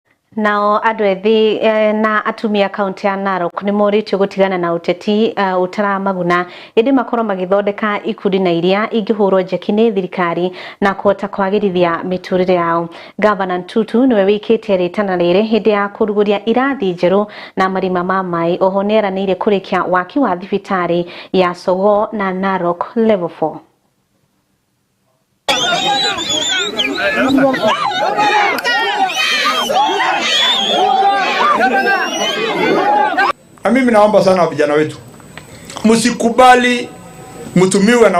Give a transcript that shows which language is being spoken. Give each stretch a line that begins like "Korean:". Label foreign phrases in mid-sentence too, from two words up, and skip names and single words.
Kikuyu: Nao andũ ethĩ na atumia kaunti ya Narok nĩ moritio gũtigana na ũteti utaramaguna ĩndĩ makorwo magĩthondeka ikundi na iria ingĩhũrwo njeki nĩ thirikari na kũhota kwagĩrithia mĩtũrĩre yao. Gavana Ntutu nĩwe wĩkĩte rĩtana rĩrĩ hĩndĩ ya kũrugũria irathi njerũ na marima ma maĩ. Oho nĩeranĩire kũrĩkia waki wa thibitarĩ ya Sogo na Narok level 4.
Swahili: Mimi naomba sana vijana wetu, msikubali mtumiwe na